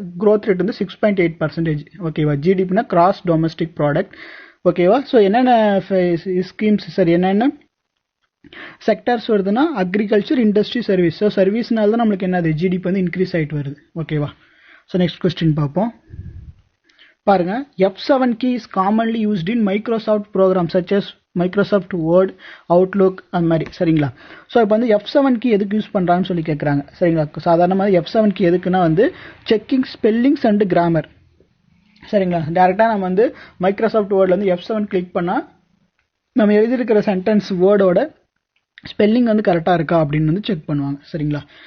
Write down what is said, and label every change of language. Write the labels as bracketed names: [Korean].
[Tamil] Growth rate வந்து 6.8%, ஓகேவா? ஜிடிபினா gross domestic product, ஓகேவா? ஸோ என்னென்ன ஸ்கீம்ஸ், சரி என்னென்ன செக்டர்ஸ் வருதுன்னா அக்ரிகல்ச்சர், இண்டஸ்ட்ரி, சர்வீஸ். ஸோ சர்வீஸ்னால தான் நம்மளுக்கு என்னது ஜிடிபி வந்து இன்க்ரீஸ் ஆகிட்டு வருது, ஓகேவா? ஸோ நெக்ஸ்ட் கொஸ்டின் பார்ப்போம். பாருங்க, [English] F7 key is commonly used in Microsoft programs such as Microsoft Word, Outlook [Tamil] அந்த மாதிரி, சரிங்களா? ஸோ இப்போ வந்து [English] F7 key [Tamil] எதுக்கு யூஸ் பண்ணுறான்னு சொல்லி கேட்குறாங்க, சரிங்களா? சாதாரணமாக F7 key எதுக்குன்னா வந்து செக்கிங் ஸ்பெல்லிங்ஸ் அண்ட் கிராமர், சரிங்களா? டேரெக்டாக நம்ம வந்து மைக்ரோசாஃப்ட் வேர்டில் வந்து F7 கிளிக் பண்ணால் நம்ம எழுதியிருக்கிற சென்டென்ஸ் வேர்டோட ஸ்பெல்லிங் வந்து கரெக்டாக இருக்கா அப்படின்னு வந்து செக் பண்ணுவாங்க, சரிங்களா?